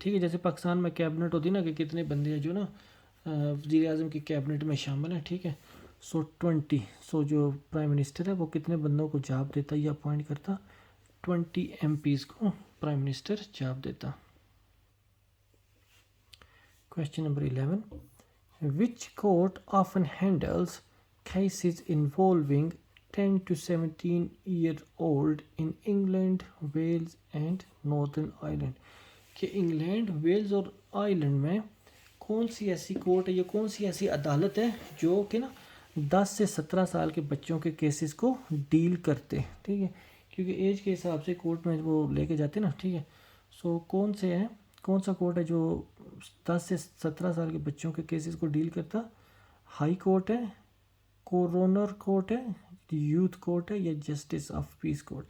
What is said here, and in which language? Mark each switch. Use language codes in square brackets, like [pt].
[ur] ٹھیک ہے, جیسے پاکستان میں کیبنٹ ہوتی ہے نا کہ کتنے بندے ہیں جو نا وزیر اعظم کی کیبنٹ میں شامل ہیں. ٹھیک ہے, سو 20. سو جو پرائم منسٹر ہے وہ کتنے بندوں کو جاب دیتا یا اپوائنٹ کرتا؟ 20 ایم پیز کو پرائم منسٹر جاب دیتا. [en] Question number 11. Which court often handles cases involving 10 to 17-year-old in England, Wales and Northern Ireland. [ur] کہ انگلینڈ, ویلز اور آئرلینڈ میں کون سی ایسی کورٹ ہے یا کون سی ایسی عدالت ہے جو کہ نا 10 سے 17 سال کے بچوں کے کیسز کو ڈیل کرتے. ٹھیک ہے, کیونکہ ایج کے حساب سے کورٹ میں وہ لے کے جاتے نا. ٹھیک ہے, سو کون سے ہیں, کون سا کورٹ ہے جو 10 سے 17 سال کے بچوں کے کیسز کو ڈیل کرتا؟ ہائی کورٹ ہے, کورونر کورٹ ہے, یوتھ کورٹ ہے یا جسٹس آف پیس کورٹ.